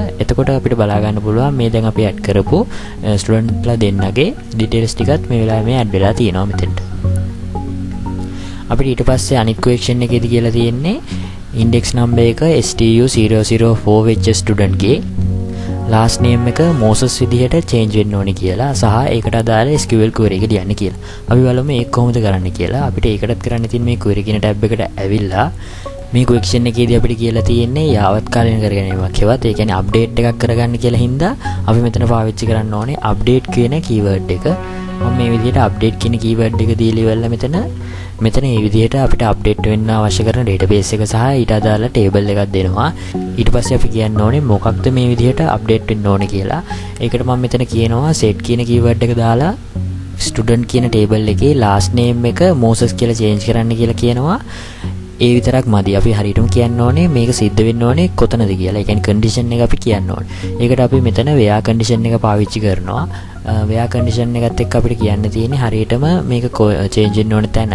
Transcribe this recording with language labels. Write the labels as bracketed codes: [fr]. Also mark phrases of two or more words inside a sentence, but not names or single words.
[si] එතකොට අපිට බලා ගන්න පුළුවන් මේ දැන් අපි add කරපු student ලා දෙන්නගේ details ටිකත් මේ වෙලාවේ මේ add වෙලා තියෙනවා මෙතෙන්ට. අපිට ඊට පස්සේ අනිත් question එකේදී කියලා තියෙන්නේ [en] index number [si] එක STU004 වෙච්ච student ගේ [en] last name [si] එක Moses විදිහට change වෙන්න ඕනේ කියලා සහ ඒකට අදාළ [en] SQL query [si] එක ලියන්න කියලා. අපි බලමු ඒක කොහොමද කරන්න කියලා. අපිට ඒකටත් කරන්න තියෙන මේ query කියන tab එකට ඇවිල්ලා මේ question එකේදී අපිට කියලා තියෙන්නේ යාවත් කාලීන කරගැනීමක් හෙවත් ඒ කියන්නේ update එකක් කරගන්න කියලා හින්දා අපි මෙතන පාවිච්චි කරන්න ඕනේ update කියන keyword එක. මම මේ විදිහට update කියන keyword එක දීලා ඉවරලා මෙතන මේ විදිහට අපිට අප්ඩේට් වෙන්න අවශ්‍ය කරන database එක සහ ඊට අදාළ table එකක් දෙනවා. ඊට පස්සේ අපි කියන්න ඕනේ මොකක්ද මේ විදිහට අප්ඩේට් වෙන්න ඕනේ කියලා. ඒකට මම මෙතන කියනවා set කියන keyword එක දාලා student කියන table එකේ [en] last name [si] එක Moses කියලා change කරන්න කියලා කියනවා. ඒ විතරක් මදි. අපි හරියටම කියන්න ඕනේ මේක සිද්ධ වෙන්න ඕනේ කොතනද කියලා. ඒ කියන්නේ condition එක අපි කියන්න ඕනේ. ඒකට අපි මෙතන [en] where condition [si] එක පාවිච්චි කරනවා. [en] where condition [si] එකත් එක්ක අපිට කියන්න තියෙන්නේ හරියටම මේක change වෙන්න ඕනේ තැන.